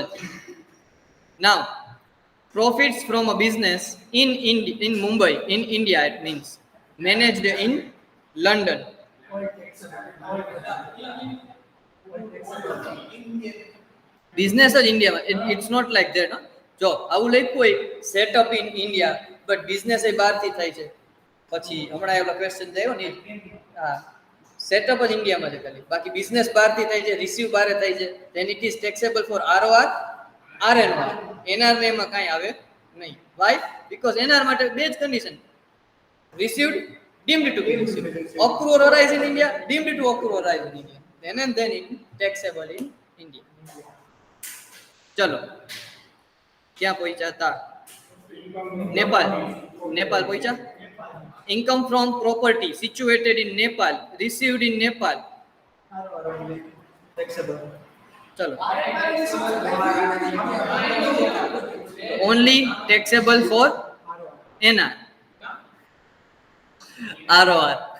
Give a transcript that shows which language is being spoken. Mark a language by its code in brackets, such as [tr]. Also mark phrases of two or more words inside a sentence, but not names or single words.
[en] Now, profits from a business in Mumbai, in India, it means managed in London. Business is India. It's not like that, no? [gu] જો આવું લખ્યું હોય [en] setup in India but business [gu] એ બહારથી થાય છે, પછી હમણાં એવો ક્વેશ્ચન થયો ને, હા, સેટઅપ જ ઇન્ડિયામાં છે ખાલી, બાકી બિઝનેસ બહારથી થાય છે, રિસીવ બહાર થાય છે, [en] then it is taxable for ROR, RNOR. [gu] NR ને એમાં કાંઈ આવે નહીં. [en] Why? [gu] Because NR માટે બે જ કન્ડિશન, [en] received, deemed to be received, accrue or arise in India, deemed to accrue or arise in India, then and then it taxable in India. [gu] ચલો ક્યાં પહોંચ્યા હતા? Nepal પહોંચ્યા. [en] Income from property situated in Nepal, received in Nepal. ચલો, only taxable for NR. ROR.